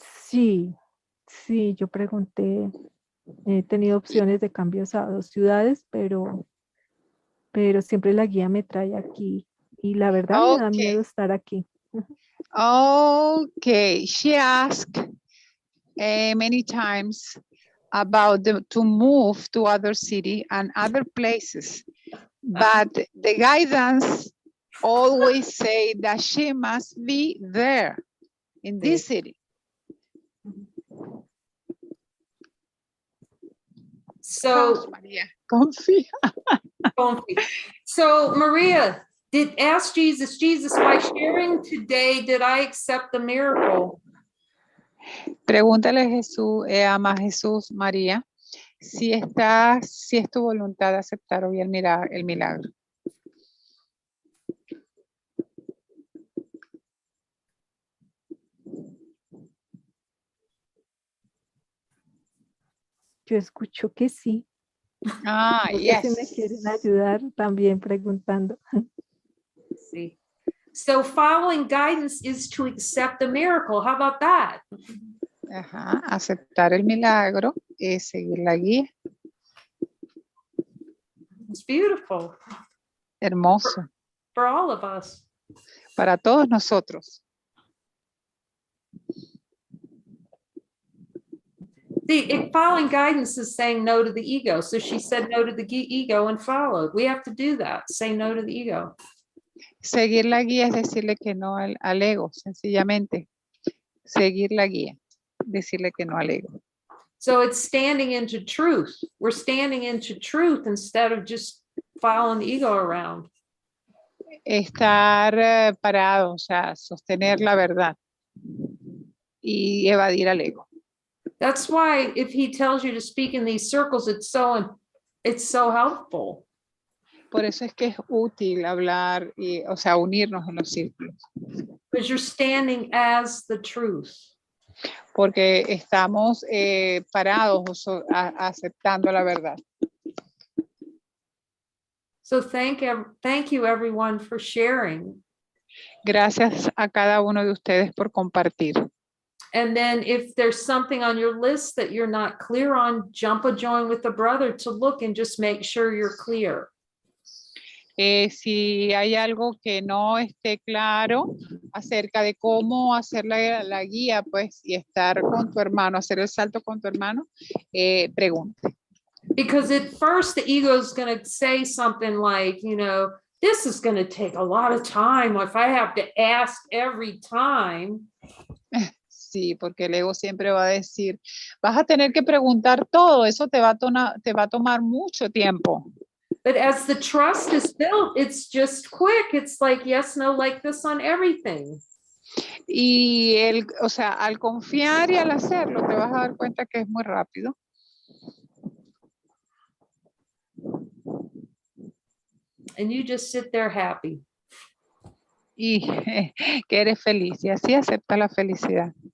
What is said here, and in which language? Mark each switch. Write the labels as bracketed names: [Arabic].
[Spanish] Sí, yo pregunté, he tenido opciones de cambios a 2 ciudades, pero siempre la guía me trae aquí y la verdad me da miedo estar aquí. [English] Okay, she asked many times about to move to other city and other places, but the guidance always say that she must be there in this city. So [Spanish] Maria, confía. [English] So Maria, ask Jesus, by sharing today, did I accept the miracle? [Spanish] Pregúntale a Jesús, ama a Jesús, María, si es tu voluntad de aceptar hoy el milagro. Yo escucho que sí. [English] Yes. [Spanish] Si me quieren ayudar también preguntando. Sí. [English] So following guidance is to accept the miracle. How about that? [Spanish] Ajá, aceptar el milagro es seguir la guía. [English] It's beautiful. [Spanish] Hermoso. [English] For all of us. [Spanish] Para todos nosotros. [English] See, following guidance is saying no to the ego. So she said no to the ego and followed. We have to do that. Say no to the ego. [Spanish] Seguir la guía es decirle que no al ego, sencillamente. Seguir la guía, decirle que no al ego. [English] So it's standing into truth. We're standing into truth instead of just following the ego around. [Spanish] Estar parado, o sea, sostener la verdad y evadir al ego. [English] That's why if he tells you to speak in these circles, it's so helpful. [Spanish] Por eso es que es útil hablar, o sea, unirnos en los círculos. [English] Because you're standing as the truth. [Spanish] Porque estamos parados aceptando la verdad. [English] So thank you everyone for sharing. [Spanish] Gracias a cada uno de ustedes por compartir. [English] And then if there's something on your list that you're not clear on, jump a join with a brother to look and just make sure you're clear. [Spanish] Si hay algo que no esté claro acerca de cómo hacer la guía, pues, y estar con tu hermano, hacer el salto con tu hermano, pregunte. [English] Because at first the ego is going to say something like, this is going to take a lot of time if I have to ask every time. [Spanish] Sí, porque el ego siempre va a decir, vas a tener que preguntar todo, eso te va a tomar mucho tiempo. [English] But as the trust is built, it's just quick. It's like, yes, no, like this on everything. [Spanish] Y o sea, al confiar y al hacerlo, te vas a dar cuenta que es muy rápido. [English] And you just sit there happy. [Spanish] Y que eres feliz y así acepta la felicidad.